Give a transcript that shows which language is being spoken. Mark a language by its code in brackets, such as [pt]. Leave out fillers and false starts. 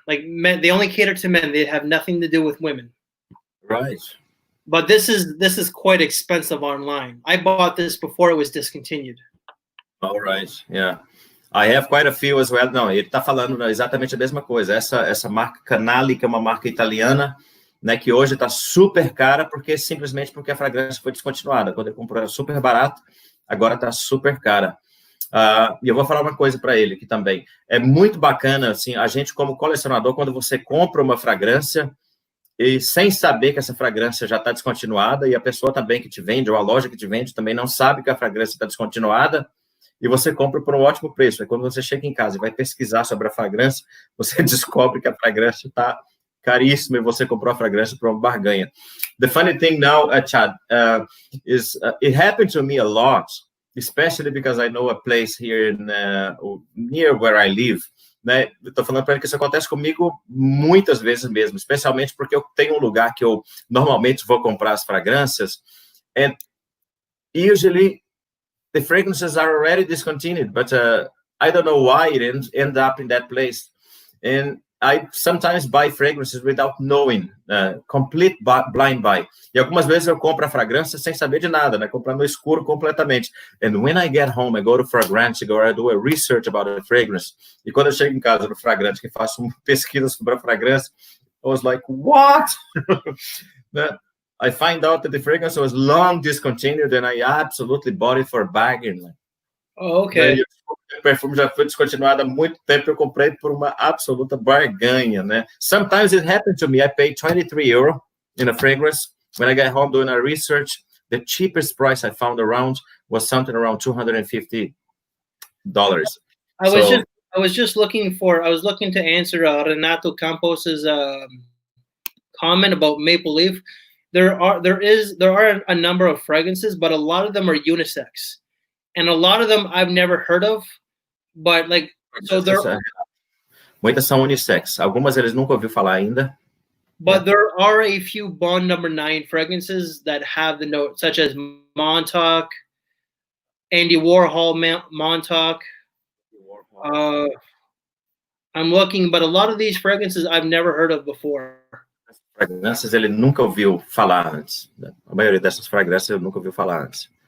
[en] Like men, they only cater to men. They have nothing to do with women. Right. But this is quite expensive online. I bought this before it was discontinued. All right. Yeah. I have quite a few as well. [pt] Não, ele está falando exatamente a mesma coisa. Essa marca Canali, que é uma marca italiana, né, que hoje está super cara, simplesmente porque a fragrância foi descontinuada. Quando ele comprou era super barato, agora está super cara. E eu vou falar uma coisa para ele aqui também. É muito bacana, assim, a gente como colecionador, quando você compra uma fragrância e sem saber que essa fragrância já está descontinuada, e a pessoa também que te vende, ou a loja que te vende, também não sabe que a fragrância está descontinuada, e você compra por um ótimo preço. Aí quando você chega em casa e vai pesquisar sobre a fragrância, você descobre que a fragrância está caríssima e você comprou a fragrância por uma barganha. [en] The funny thing now, Chad, is it happened to me a lot, especially because I know a place here near where I live. [pt] Né? Estou falando para ele que isso acontece comigo muitas vezes mesmo, especialmente porque eu tenho um lugar que eu normalmente vou comprar as fragrâncias, [en] and usually the fragrances are already discontinued, but I don't know why it ends up in that place. And I sometimes buy fragrances without knowing, complete blind buy. [pt] E algumas vezes eu compro a fragrância sem saber de nada, né? Comprando no escuro completamente. [en] And when I get home, I go to fragrance, I do a research about the fragrance. [pt] E quando eu chego em casa no fragrante, que faço uma pesquisa sobre a fragrância, [en] I was like, what? I find out that the fragrance was long discontinued and I absolutely bought it for a bargain. Oh, okay. [pt] O perfume já foi descontinuado há muito tempo, eu comprei por uma absoluta barganha, né? [en] Sometimes it happened to me. I paid 23 euro in a fragrance. When I got home doing a research, the cheapest price I found around was something around $250. I was looking to answer Renato Campos's comment about Maple Leaf. There are a number of fragrances, but a lot of them are unisex, and a lot of them I've never heard of. But like, so there. [pt] Muitas são unissex. Algumas eles nunca ouviu falar ainda. [en] But there are a few Bond No. 9 fragrances that have the note, such as Montauk, Andy Warhol Montauk. I'm looking, but a lot of these fragrances I've never heard of before. [pt] Fragrâncias ele nunca ouviu falar antes. A maioria dessas fragrâncias ele nunca ouviu falar antes.